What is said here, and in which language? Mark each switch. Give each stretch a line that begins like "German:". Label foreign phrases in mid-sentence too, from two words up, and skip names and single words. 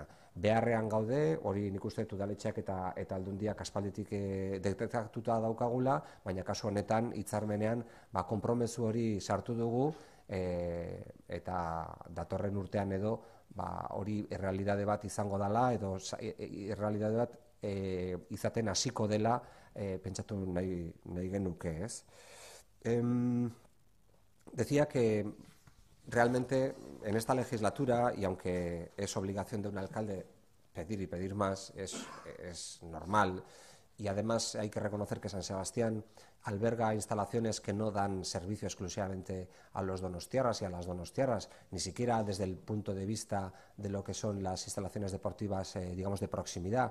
Basque: Beharrean gaude, hori nik uste dut udaletxeak eta Aldundiak aspalditik detektatuta daukagula, baina kasu honetan hitzarmenean konpromezu hori sartu dugu, eta datorren urtean edo hori errealitate bat izango dela edo errealitate bat izaten hasiko dela pentsatu nahi genuke, ez?
Spanish: Decía que realmente en esta legislatura, y aunque es obligación de un alcalde pedir y pedir más, es normal, y además hay que reconocer que San Sebastián alberga instalaciones que no dan servicio exclusivamente a los donostiarras y a las donostiarras, ni siquiera desde el punto de vista de lo que son las instalaciones deportivas, digamos, de proximidad.